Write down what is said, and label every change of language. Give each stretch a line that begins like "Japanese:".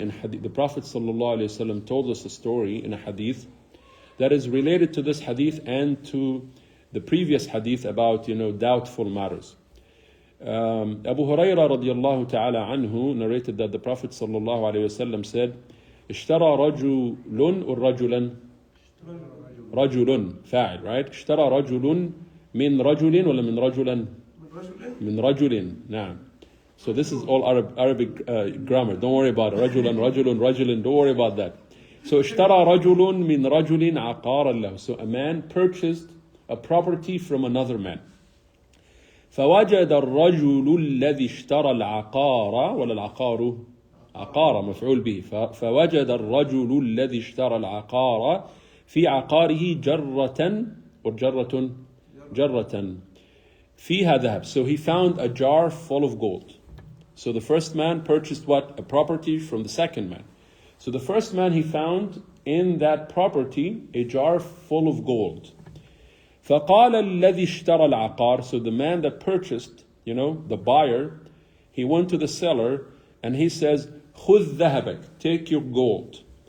English: In hadith, the Prophet ﷺ told us a story in a hadith that is related to this hadith and to the previous hadith about doubtful matters. Abu Hurairah radiallahu ta'ala anhu narrated that the Prophet ﷺ said,
Arabic: اشترى رجل
English: or
Arabic: رجلا رجل فاعل,
English: right?
Arabic: اشترى رجل من رجل ولا من رجلا من رجل. نعم.
English: So this is all Arabic grammar. Don't worry about it.
Arabic: رجلا رجل رجل.
English: Don't worry about that. So
Arabic: اشترى رجل من رجل عقارا له.
English: So a man purchased a property from another man.
Arabic: فوجد الرجل الذي اشترى العقار ولا العقار عقار مفعول به. فوجد الرجل الذي اشترى العقار في عقاره جرة
English: or
Arabic: جرة فيها ذهب.
English: So he found a jar full of gold. So the first man purchased what? A property from the second man. So the first man, he found in that property a jar full of gold.
Arabic: فقال الذي اشترى العقار.
English: So the man that purchased, the buyer, he went to the seller and he says,
Arabic: خذ ذهبك,
English: take your gold.